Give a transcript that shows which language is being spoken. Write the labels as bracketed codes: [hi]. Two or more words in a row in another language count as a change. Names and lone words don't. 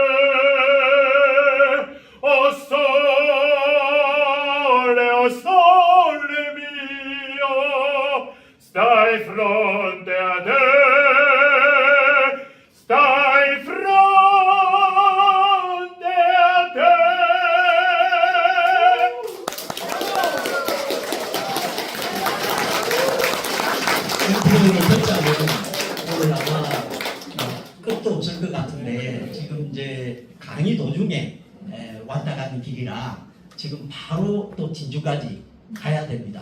[nap] oh sole mio, stai fronte a te, stai fronte a te. [ko] 프로그램을 듣자면 오늘 아마 끝도 없을 것 같은데 지금 이제 강의 도중에 왔다 가는 길이라 지금 바로 또 진주까지 가야 됩니다.